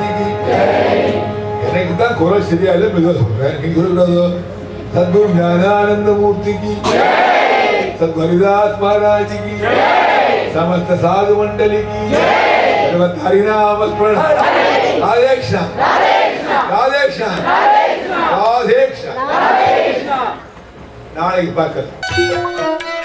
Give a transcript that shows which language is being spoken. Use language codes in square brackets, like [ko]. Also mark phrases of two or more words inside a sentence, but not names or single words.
[hi] की [ta] எனக்கு தான் குரல் சரியா இல்ல மெதுவா சொல்றேன் நீங்க சொல்றது [hi] सद्गुरु ज्ञानानंद मूर्ति की सद्वरिदास महाराज की समस्त साधु मंडली की सर्वत्र हरिनाम स्मरण राधे कृष्ण राधे कृष्ण राधे कृष्ण [ta] நாளைக்கு பார்க்கலாம்.